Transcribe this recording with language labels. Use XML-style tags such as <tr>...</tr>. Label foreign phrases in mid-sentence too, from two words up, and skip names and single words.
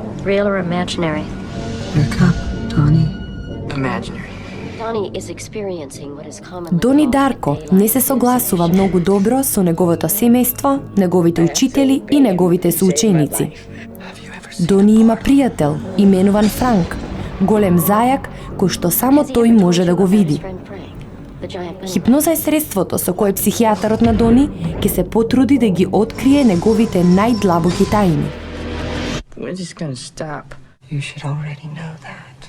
<en>real or imaginary? Wake up, Donnie. Imaginary. Donnie is experiencing what is commonly</en> <mk>Дони</mk> <en>called</en> <mk>Дарко</mk> <en>a</en> <mk>не се</mk> <en>daylight</en> <mk>согласува</mk> <en>hallucination.</en> <mk>многу добро со неговото семејство, неговите учители и неговите соученици. Дони има пријател, именуван Франк, голем зајак кој што само тој може да го види. Хипноза е средството со кое психијатарот на Дони ќе се потруди да ги открие неговите најдлабоки тајни.</mk> <en>When's this gonna stop? You should already know that.</en>